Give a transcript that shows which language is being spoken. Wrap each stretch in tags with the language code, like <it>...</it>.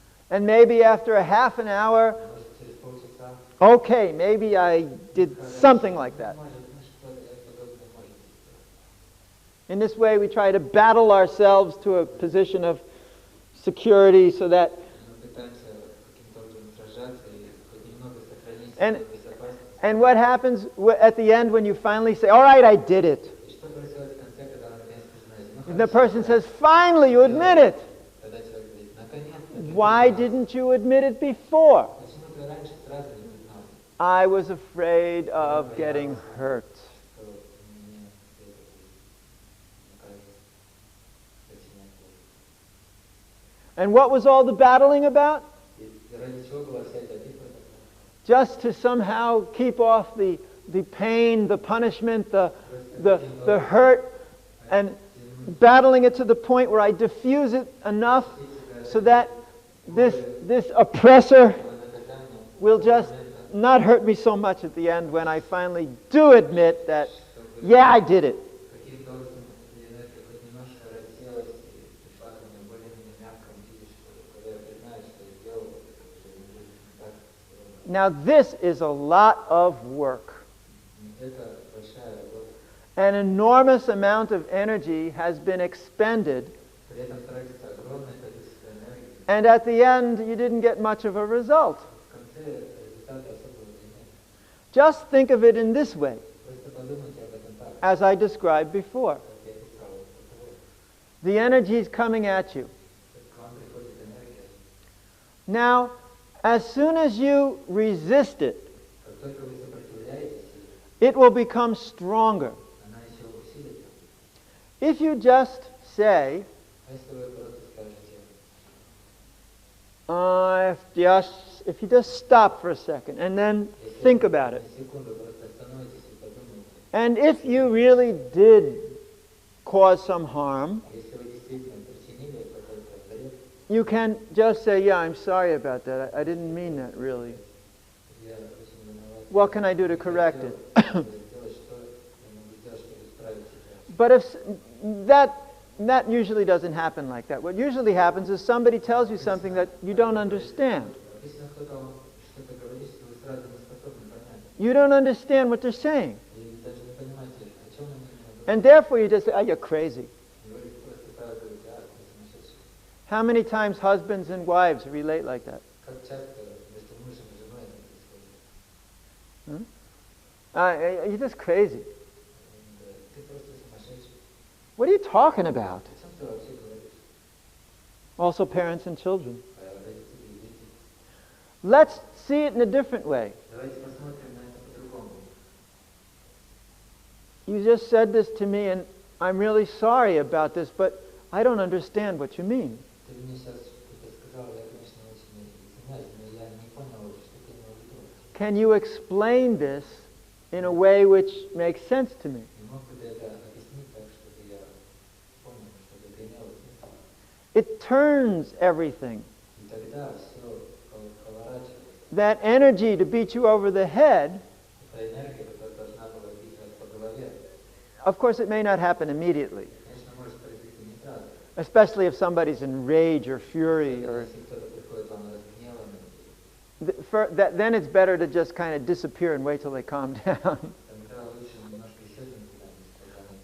<en>And maybe after a half an hour,</en> <ru>Может, через полчаса.</ru> <en>okay, maybe I did something like that.</en> <ru>Может, что-то подобное может быть.</ru> <en>In this way, we try to battle ourselves to a position of security so that,</en> <ru>Мы пытаемся каким-то образом сражаться и хоть немного сохранить</ru> <en>And-</en> <ru>свою безопасность.</ru> <en>and what happens at the end when you finally say, all right, I did it.</en> <ru>И что происходит в конце, когда вы наконец признаете?</ru> <en>And the person says, finally, you admit it.</en> <ru>Когда человек говорит, наконец-то.</ru> <en>Why didn't you admit it before?</en> <ru>Почему ты раньше сразу не признал,</ru> <en>I was afraid of getting hurt.</en> <ru>что мне это наконец причиняет боль?</ru> <en>And what was all the battling about?</en> <ru>И ради чего была вся эта битва такая?</ru> <en>Just to somehow keep off the pain, the punishment, the hurt, and battling it to the point where I diffuse it enough so that this oppressor will just not hurt me so much at the end when I finally do admit that, yeah, I did it.</en> <ru>Каким-то образом эта энергия хоть немножко рассеялась и пришла ко мне в более-менее мягком виде, что когда я признаю, что я сделал, это уже не будет так.</ru> <en>Now this is a lot of work.</en> <ru>Это большая работа.</ru> <en>An enormous amount of energy has been expended,</en> <ru>При этом тратится огромное количество энергии.</ru> <en>and at the end you didn't get much of a result.</en> <ru>В конце результата особого нет.</ru> <en>Just think of it in this way,</en> <ru>Просто подумайте об этом так,</ru> <en>as I described before.</en> <ru>как я писал. Вот.</ru> <en>The energy is coming at you.</en> <ru>К вам приходит энергия.</ru> <en>Now, as soon as you resist it,</en> <ru>Как только вы сопротивляетесь,</ru> <en>it will become stronger.</en> <ru>она еще усилится.</ru> <en>If you just say,</en> <ru>А если вы просто скажете,</ru> <en>if you just stop for a second and then</en> <ru>если</ru> <en>think</en> <ru>вы</ru> <en>about it,</en> <ru>на секунду просто остановитесь и подумайте,</ru> <en>and if you really did cause some harm,</en> <ru>если вы действительно причинили какой-то вред,</ru> <en>you can just say, yeah, I'm sorry about that. I didn't mean that really.</en> <ru>я очень виноват.</ru> <en>What can I do to correct it?</en> <ru>Сделать, что я могу сделать, чтобы исправить ситуацию.</ru> <en>But if that usually doesn't happen like that. What usually happens is somebody tells you something that you don't understand.</en> <ru>Обычно кто-то вам что-то говорит, что вы сразу не способны понять.</ru> <en>You don't understand what they're saying.</en> <ru>И даже не понимаете, о чем они говорят.</ru> <en>And therefore you just say, oh, you're crazy.</en> <ru>И вы просто так говорите, а, ты сумасшедший.</ru> <en>How many times husbands and wives relate like that?</en> <ru>Как часто между мужем и женой это происходит?</ru> <en>You're just crazy.</en> <ru>Ты просто сумасшедший.</ru> <en>What are you talking about?</en> <ru>О чем ты вообще говоришь?</ru> <en>Also parents and children.</en> <ru>Родители и дети.</ru> <en>Let's see it in a different way.</en> <ru>Давайте посмотрим на это по-другому.</ru> <en>You just said this to me and I'm really sorry about this, but I don't understand what you mean.</en> <ru>Ты мне сейчас что-то сказал, я, конечно, очень извиняюсь, но я не понял, что ты имел в виду.</ru> <en>Can you explain this in a way which makes sense to me?</en> <ru>Не мог бы ты это объяснить так, чтобы я понял, чтобы это имело смысл?</ru> <en>It turns everything.</en> <ru>И тогда все поворачивается.</ru> <en>That energy to beat you over the head,</en> <ru>Эта энергия, которая должна была бить вас по голове,</ru> <en>of course it may not happen immediately,</en> <ru>конечно, может произойти не сразу.</ru> <en>especially if somebody's in rage or fury or</en> <ru>Если кто-то приходит вам разгневанный,</ru> <en>then it's better to just kind of disappear and wait till they calm down.</en> <ru>тогда лучше немножко исчезнуть куда-нибудь, пока они...</ru>